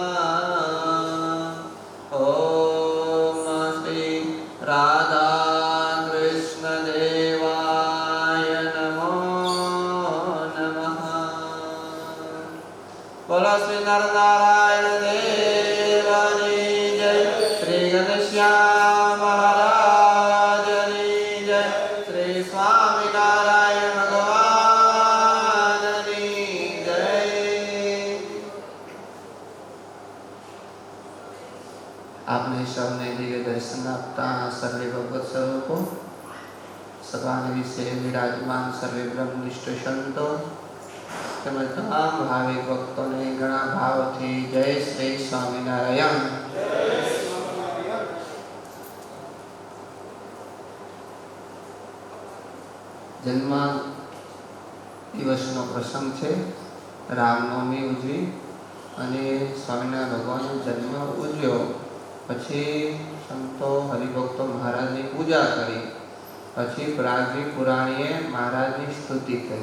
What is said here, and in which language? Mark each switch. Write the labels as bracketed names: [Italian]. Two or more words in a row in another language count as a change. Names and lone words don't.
[Sanskrit] ॐ श्री राधाकृष्ण देवाय नमो नमः [Gujarati] બોલો શ્રી નરનારાયણ દેવાની જય શ્રી ઘનશ્યામ મહારાજની જય શ્રી સ્વામિનારાયણ ભગવાનની જય। આપને સબને દિવ્ય દર્શન આપતા સર્વે ભગવત સ્વરૂપો સર્વાને વિશે વિરાજમાન સર્વે બ્રહ્મનિષ્ઠ સંતો તેમજ તમામ ભાવિક ભક્તોને ઘણા ભાવથી જય શ્રી સ્વામિનારાયણ। જન્મ દિવસનો પ્રસંગ છે, રામનવમી ઉજવી અને સ્વામિનારાયણ ભગવાનનો જન્મ ઉજવ્યો પછી સંતો હરિભક્તો મહારાજની પૂજા કરી પછી પ્રાગજી પુરાણીએ મહારાજની સ્તુતિ કરી।